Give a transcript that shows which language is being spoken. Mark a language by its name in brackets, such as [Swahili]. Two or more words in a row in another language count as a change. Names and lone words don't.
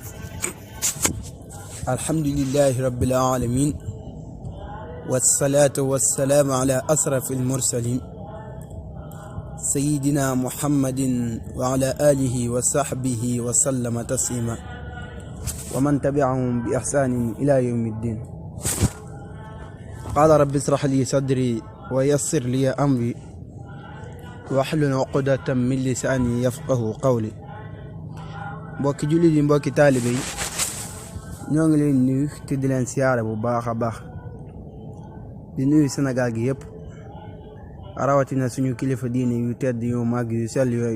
[Arabic] الحمد لله رب العالمين، والصلاة والسلام على أشرف المرسلين سيدنا محمد وعلى آله وصحبه وسلم تسليما، ومن تبعهم بإحسان إلى يوم الدين. قال رب اشرح لي صدري ويسر لي أمري واحلل عقدة من لساني يفقهوا قولي. [Wolof] mbokki jullit yi, mbokki taalibe yi, ñoo ngi leen nuyu te di leen siyaare bu baax a baax, di nuyu Sénégal gi yëpp, rawatina suñu kilifa diine yu tedd yu màgg yu sell yooyu.